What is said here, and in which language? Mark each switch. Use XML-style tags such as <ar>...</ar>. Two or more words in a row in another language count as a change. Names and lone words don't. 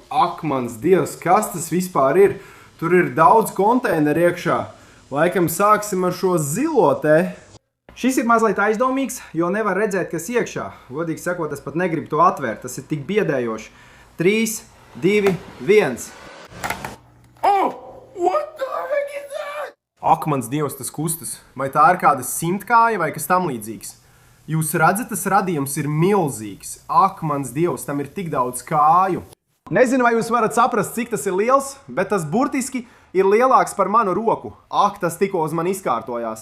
<lv>Ak, mans Dievs, kas tas vispār ir? Tur ir daudz konteineru iekšā. Laikam sāksim ar šo zilo te. Šis ir mazliet aizdomīgs, jo nevar redzēt, kas iekšā. Godīgi sakot, es pat negribu to atvērt. Tas ir tik biedējoši. 3, 2, 1.</lv> <en>Oh! What the heck is that?</en> <lv>Ak, mans Dievs, tas kustas. Vai tā ir kāda simtkāja vai kas tam līdzīgs? Jūs redzat, tas radījums ir milzīgs. Ak, mans Dievs, tam ir tik daudz kāju. Nezinu, vai jūs varat saprast, cik tas ir liels, bet tas burtiski ir lielāks par manu roku. Ak, tas tikko uz mani izkārtojās.</lv>